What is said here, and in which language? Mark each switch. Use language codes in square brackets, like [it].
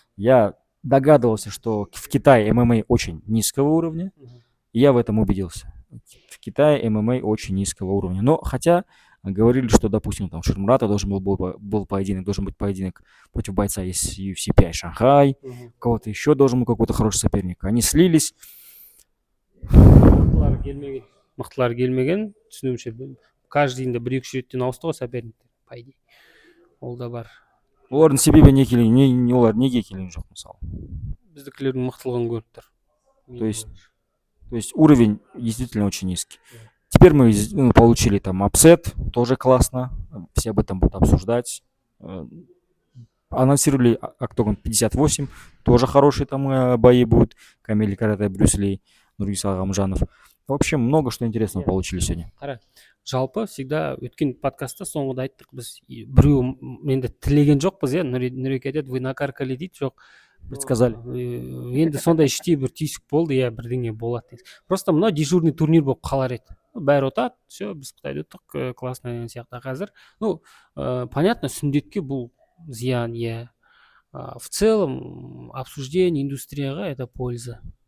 [ru] Я догадывался, что в Китае ММА очень низкого уровня. И я в этом убедился. В Китае ММА очень низкого уровня. Но хотя говорили, что, допустим, там Шурмурата должен был поединок, должен быть поединок против бойца из UFC 5 Шанхай, кого-то еще должен был какой-то хороший соперник. Они слились. [kk] Мықтылар келмеген, түсінуімше каждыйында бір екі үш реттен ауысты ғой соперниктер, [ru] по идее. [kk] Ол да бар. Олардың себебі олар неге келген жоқ мысалы. Біздікілердің мықтылығын көріп тұр. [ru] То есть уровень действительно очень низкий. Теперь мы получили там апсет, тоже классно, все об этом будут обсуждать. Анонсировали Октагон 58, тоже хорошие там бои будут. Камиль Карате, Брюс Ли, Нургис Агамжанов. В общем, много что интересного получили сегодня. [kk] Қара, жалпы всегда өткен подкастта соңғыда айттық, біз біреу енді тілеген жоқпыз, иә, Нұреке айтады, [ru] вы накаркали [kk] дейді, жоқ. [ru] Предсказали. [kk] Енді сондай іштей бір түйсік болды, иә, бірдеңе болады. Просто мынау дежурный турнир болып қалар еді. Бәрі ұтады, все, біз Қытайда ұттық, [ru] классно [kk] деген сияқты. Қазір, [ru] понятно, [kk] сүндетке бұл зиян, иә. [ru] В целом, обсуждение индустрияға это польза.